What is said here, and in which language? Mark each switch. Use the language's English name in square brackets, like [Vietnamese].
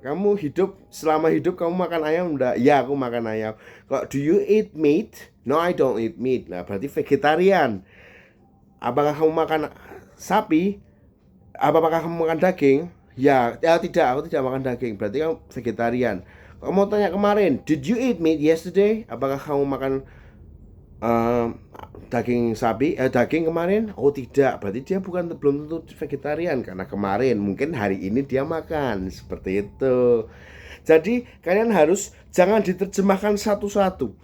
[Indonesian] Kamu selama hidup kamu makan ayam enggak? Ya, aku makan ayam. Kalau [English] do you eat meat? No, I don't eat meat. [Indonesian] Nah, berarti vegetarian. Apakah kamu makan sapi? Apakah kamu makan daging? Ya, tidak, aku tidak makan daging. Berarti kamu vegetarian. Kamu mau tanya kemarin, [English] did you eat meat yesterday? [Indonesian] Apakah kamu makan daging kemarin? Oh tidak, berarti dia belum tentu vegetarian karena kemarin, mungkin hari ini dia makan seperti itu. Jadi kalian harus jangan diterjemahkan satu-satu.